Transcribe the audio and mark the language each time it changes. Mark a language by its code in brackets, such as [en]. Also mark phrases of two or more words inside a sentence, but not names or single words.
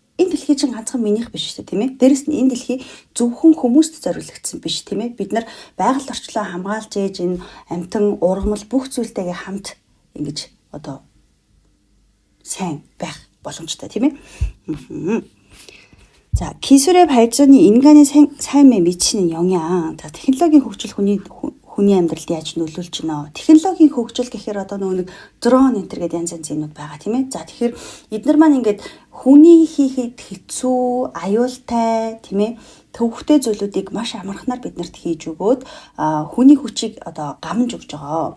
[mn] Энэ дэлхий чинь ганцхан минийх биш шүү дээ тийм ээ. Дээрэс нь энэ дэлхий зөвхөн хүмүүст зориулагдсан биш тийм ээ. Бид нар байгаль орчлоо хамгаалж ээж энэ амтан ургамал бүх зүйлтэйгээ хамт ингэж одоо сайн байх боломжтой тийм ээ. [ko] 자, 기술의 발전이 인간의 삶에 미치는 영향. 자, [mn] технологийн хөгжил хүний амьдралд яаж нөлөөлж байна? Технологийн хөгжил гэхээр одоо нөгөө нэг дрон энтер гэдэг янз янзын юмуд байгаа тийм ээ. За тэгэхээр эдгээр маань ингээд хүний хийхэд хэцүү, аюултай тийм ээ төвөгтэй зүйлүүдийг маш амархнаар биднэрт хийж өгөөд хүний хүчийг одоо гамж өгж байгаа.